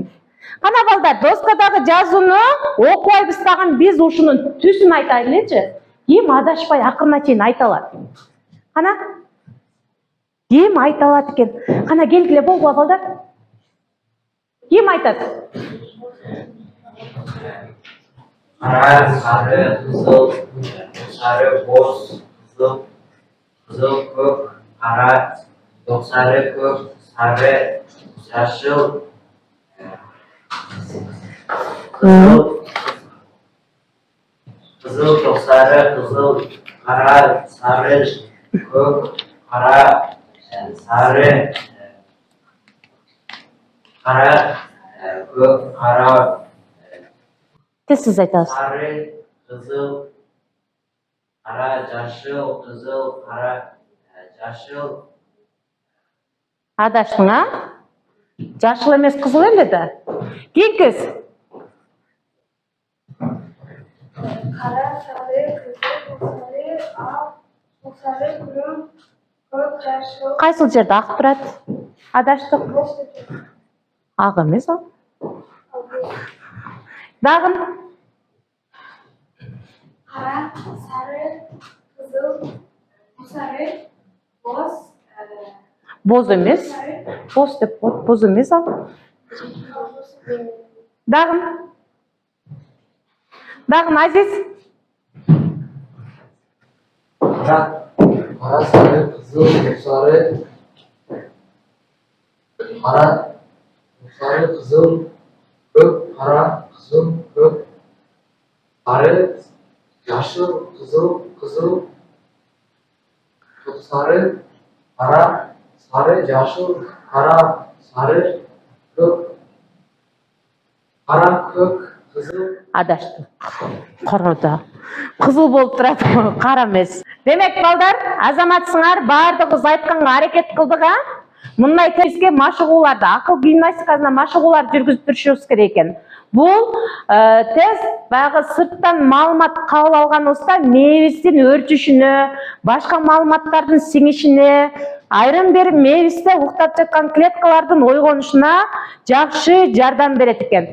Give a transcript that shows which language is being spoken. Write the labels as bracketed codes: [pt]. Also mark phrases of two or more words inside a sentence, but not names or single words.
[ky] Кана балдар, доскадагы жазууну окубайбыз дагы биз ушунун түсүн айтайлычы. Ким адашпай акырына чейин айта алат? Кана? Ким айта алат экен? Кана келгиле болбу балдар? Ким айтат? [uz] Qara, sari, qizil, sari, boz, qizil, ko'k, qara, to'qsari, ko'k, sari, yashil, qizil, to'qsari, qizil, qara, sari, ko'k, qara, sari, qara, ko'k, qara, Tez siz aytasiz. sari, qizil, qara, yashil, qizil, qara, yashil, [ky] Адаштың, а? Жашыл емес қызыл эле да. Кийинкиз. [uz] Qara, sari, qizil, to'qsari, oq, to'qsari, kulum, ko'k, yashil, [ky] Кайсыл жерде ак турат? Адаштык. [uz] boz deb жатат. [ky] Ак эмес ал. Ал бул Дагы [uz] qara, sari, qizil, to'qsari, boz, [ky] боз эмес. Боз деп коет, боз эмес ал. Дагы Азиз. [uz] Qara, sari, qizil, to'qsari, qara, to'qsari, qizil, ko'k, qara, qizil, ko'k, sari, yashil, qizil, to'qsari, qara, sari, yashil, qara, sari, ko'k, qara, ko'k, qizil. [ky] Адаштык. Коруда. Кызыл болуп турат, кара эмес. Демек балдар, азаматсыңар баардыгыбыз айтканга аракет кылдык, а? Мындай тезге машыгууларды, акыл гимнастикасына машыгуулар жүргүзүп турушубуз керек экен. Бул тест баягы сырттан маалымат кабыл алганыбызда мээбиздин өрчүшүнө, башка маалыматтардын сиңишине, айрым бир мээбизде уктап жаткан клеткалардын ойгонушуна жакшы жардам берет экен.